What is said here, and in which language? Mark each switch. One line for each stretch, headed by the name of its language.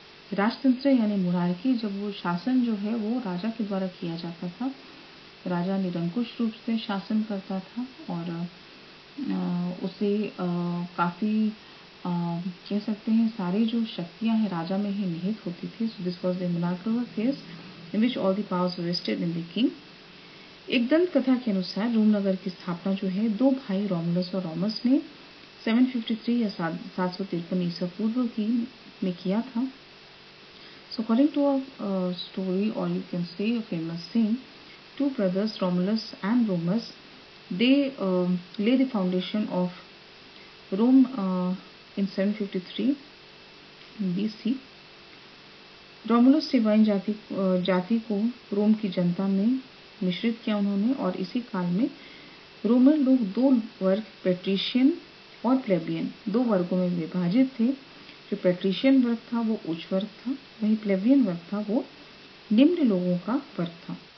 Hindi: राजतंत्र यानी मोनार्की, जब वो शासन जो है वो राजा के द्वारा किया जाता था, राजा निरंकुश रूप से शासन करता था और उसे काफी कह सकते हैं सारी जो शक्तियां हैं राजा में ही निहित होती थी।
English: So this was the monarchical phase in which all the powers were vested in the king.
Hindi: एक दंत कथा के अनुसार रोम नगर की स्थापना जो है 2 भाई रोमुलस और रोमस ने 753 या 753 ईसा पूर्व में किया था।
English: So according to a story, or you can say a famous saying, 2 brothers Romulus and Remus, they lay the foundation of Rome in 753 BC.
Hindi: Romulus सेवाइन जाति को रोम की जनता में मिश्रित किया उन्होंने, और इसी काल में रोमन लोग 2 वर्ग, पेट्रिशियन और प्लेबियन, 2 वर्गों में विभाजित थे। जो पेट्रिशियन वर्ग था वो उच्च वर्ग था, वहीं प्लेबियन वर्ग था वो निम्न लोगों का वर्ग था।